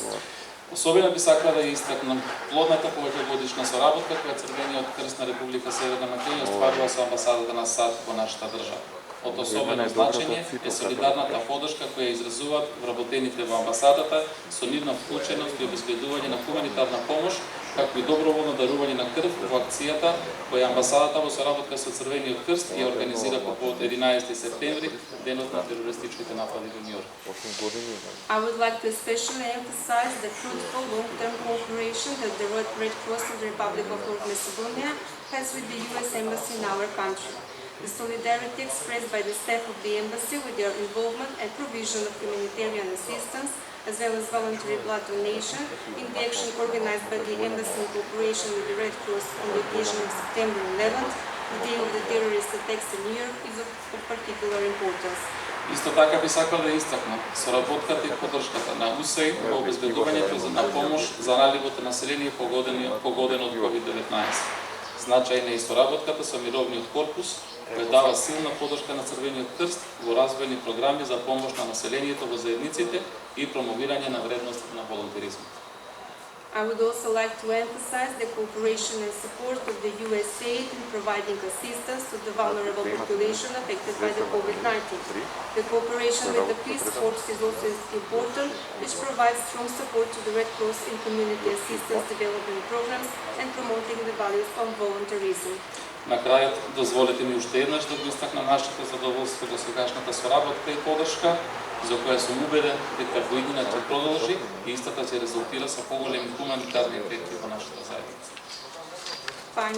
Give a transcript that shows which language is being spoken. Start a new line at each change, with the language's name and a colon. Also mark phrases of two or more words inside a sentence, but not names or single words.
Macedonian: Особено би сакала да ја истакнам плодната повеќегодишна соработка која Црвениот крст на Република Северна Македонија остварува со амбасадата на САД во нашата држава. Од особено значење е солидарната подршка која изразуваат вработените во амбасадата со нивна вклученост и обезбедување на хуманитарна помош, како и доброволно дарување на крв во акцијата која амбасадата во соработка со Црвениот крст ја организира по повод 11 септември, денот на терористичките напади во Њујорк.
English: I would like to especially emphasize the fruitful long-term cooperation that the Red Cross of the Republic of North Macedonia has with the U.S. Embassy in our country. The solidarity expressed by the staff of the embassy with their involvement and provision of humanitarian assistance, as well as voluntary blood donation, in the action organized by the embassy in cooperation with the Red Cross on the occasion of September 11th, the day of the terrorist attacks in New York, is of particular importance.
Macedonian: Исто така би сакал да истакнам соработката и поддршката на УСАИД во обезбедувањето на помош за ранливото население погодено од COVID-19. Значајна е и соработката со Мировниот корпус, кој дава силна поддршка на Црвениот крст во развојни програми за помош на населението во заедниците и промовирање на вредностите на волонтеризмот.
English: I would also like to emphasize the cooperation and support of the USA in providing assistance to the vulnerable population affected by the COVID-19. The cooperation with the Peace Corps is also important, which provides strong support to the Red Cross in community assistance development programs and promoting the values of volunteerism.
Macedonian: На крајот, дозволете ми уште еднаш да го истакнам нашето задоволство до сегашната соработка и поддршка, за која сум убеден дека во иднина ќе продолжи и истата ќе резултира со поголеми хуманитарни ефекти во нашата заедница.